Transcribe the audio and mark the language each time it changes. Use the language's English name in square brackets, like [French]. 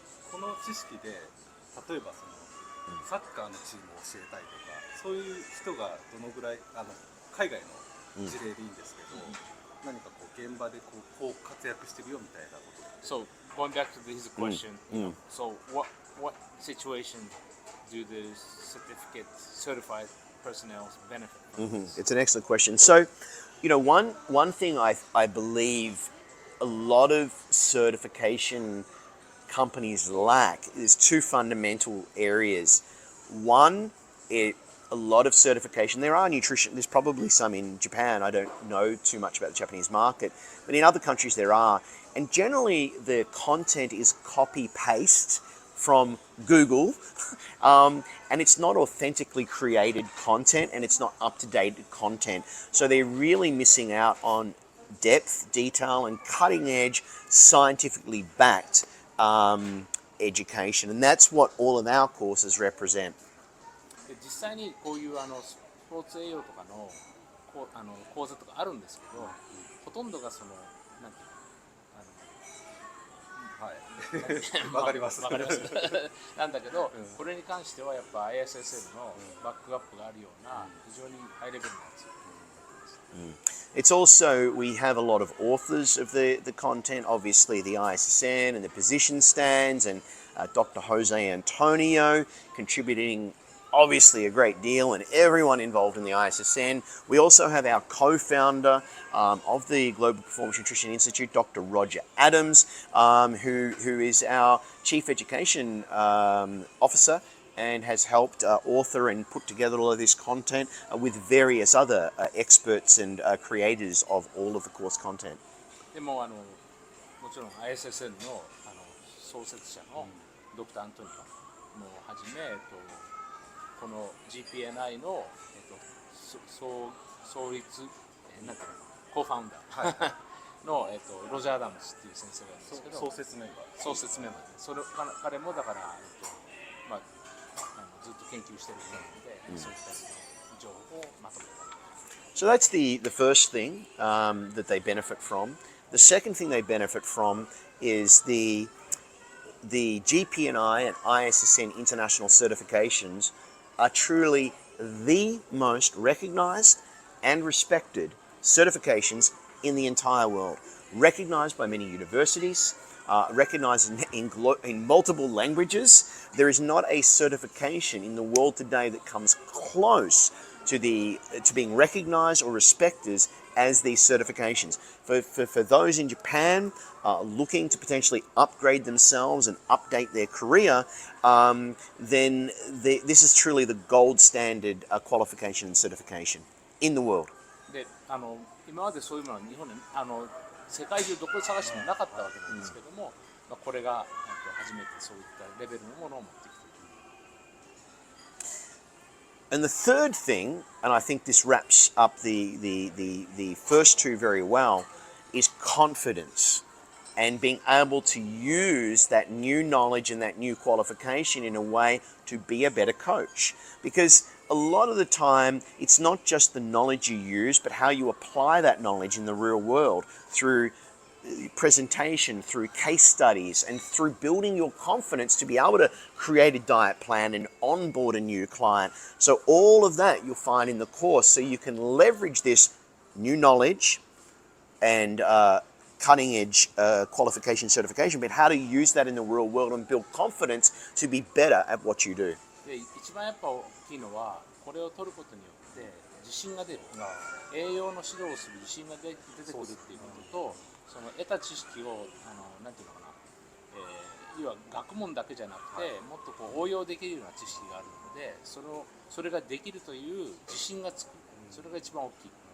[Japanese] この知識で例えばサッカーのチームを教えたいとか、そういう人がどのぐらい海外の事例でいいんですけど、何か現場でこう活躍してるよみたいなこと。 [English] So going back to his question, so what situation do the certified personnel benefit from this? It's an excellent question. So, one thing I believe a lot of certification companies lack is two fundamental areas. One, a lot of certification. There are nutrition. There's probably some in Japan. I don't know too much about the Japanese market, but in other countries there are. And generally, the content is copy paste from Google, and it's not authentically created content, and it's not up to date content. So they're really missing out on depth, detail, and cutting edge, scientifically backed education, and that's what all of our courses represent. [Japanese] で実際にこういうスポーツ栄養とかの講座とかあるんですけど、ほとんどがそのなんていうはい。わかります。わかりますなんだけど、これに関してはやっぱ ISSN のバックアップがあるような非常にハイレベルなやつ。 [English] It's also, we have a lot of authors of the content, obviously the ISSN and the position stands, and Dr. Jose Antonio contributing obviously a great deal, and everyone involved in the ISSN. We also have our co-founder of the Global Performance Nutrition Institute, Dr. Roger Adams, who is our Chief Education Officer and has helped author and put together all of this content with various other experts and creators of all of the course content. [Japanese] でももちろん ISSN の創設者のドクター・アントニオもはじめ、この GPNi の、創立、なんていうの、コーファウンダーの、ロジャー・アダムスっていう先生がいるんですけど、創設メンバーで、彼もだから、まあ、ずっと研究してる人なので、そういった情報をまとめた。 [English] So that's the first thing that they benefit from. The second thing they benefit from is the GPNi and ISSN international certifications are truly the most recognized and respected certifications in the entire world. Recognized by many universities, recognized in multiple languages. There is not a certification in the world today that comes close to being recognized or respected as these certifications. For those in Japan looking to potentially upgrade themselves and update their career, then this is truly the gold standard qualification and certification in the world. [Japanese] で今までそういうものは日本で世界中どこ探してもなかったわけなんですけども、これが初めてそういったレベルのものを持ってきている。 [English] And the third thing, and I think this wraps up the first two very well, is confidence and being able to use that new knowledge and that new qualification in a way to be a better coach. Because a lot of the time, it's not just the knowledge you use, but how you apply that knowledge in the real world through presentation, through case studies, and through building your confidence to be able to create a diet plan and onboard a new client. So all of that you'll find in the course, so you can leverage this new knowledge and cutting edge qualification certification, but how to use that in the real world and build confidence to be better at what you do. [Japanese] で一番やっぱ大きいのはこれを取ることによって自信が出る、栄養の指導をする自信が出てくるっていうことと、その得た知識をなんていうのかな、要は学問だけじゃなくて、もっとこう応用できるような知識があるので、それができるという自信がつく、それが一番大きい。